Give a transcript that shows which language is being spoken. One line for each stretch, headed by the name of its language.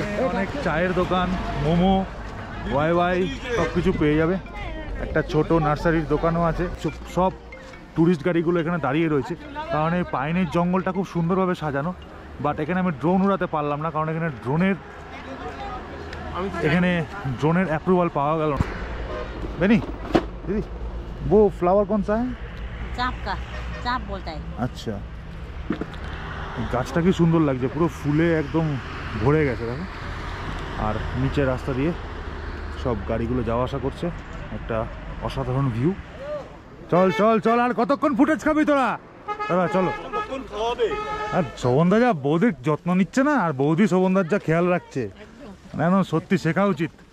Bangla: অনেক চায়ের দোকান, মোমো, ওয়াই সব কিছু পেয়ে যাবে। একটা ছোট নার্সারির দোকানও আছে। সব ট্যুরিস্ট গাড়িগুলো এখানে দাঁড়িয়ে রয়েছে, কারণ এই পাইনের জঙ্গলটা খুব সুন্দরভাবে সাজানো। বাট এখানে আমি ড্রোন উড়াতে পারলাম না, কারণ এখানে ড্রোনের অ্যাপ্রুভাল পাওয়া গেল না।
Hindi: बेनी दीदी वो फ्लावर कौन सा है? चाँप का, चाँप बोलता है।
Bangla: আচ্ছা গাছটা কি সুন্দর লাগছে, পুরো ফুলে একদম ভরে গেছে দেখো। আর নিচে রাস্তা দিয়ে সব গাড়িগুলো যাওয়া আসা করছে, একটা অসাধারণ ভিউ। চল চল চল, আর কতক্ষণ ফুটেজ খাবি তোরা? দাদা চলো। আর শোভনদা যা বৌদির যত্ন নিচ্ছে না, আর বৌদি শোভনদার যা খেয়াল রাখছে, মানে সত্যি শেখা উচিত।